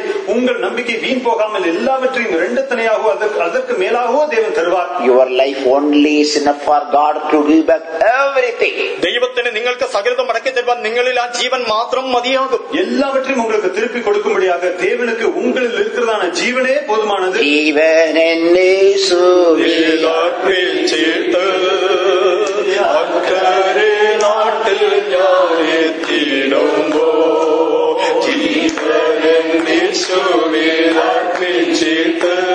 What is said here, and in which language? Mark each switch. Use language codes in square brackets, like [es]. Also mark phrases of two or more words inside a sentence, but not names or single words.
[ta] உங்கள் நம்பிக்கை வீண் போகாமல் எல்லாவற்றையும் இரண்டத்தனையாகவோ அதற்கு மேலாகவோ தேவன் தருவார். [en] Your life only is enough for God to give back everything. [ml] ദൈവത്തിന് നിങ്ങൾക്ക് സകലതും മടക്കി തരുവാൻ നിങ്ങളിൽ ആ ജീവൻ മാത്രം മതിയാകും. [ta] எல்லாவற்றையும் உங்களுக்கு திருப்பி கொடுக்கும்படியாக தேவனுக்கு உங்களில் இருக்கிறதான ஜீவனே போதுமானது. [ml] ജീവൻ എന്നെ അക്കരെ നാട്ടിൽ ഞാനെത്തിയിടുമ്പോ ജീവനെ സുവിധർപ്പിച്ചിട്ട്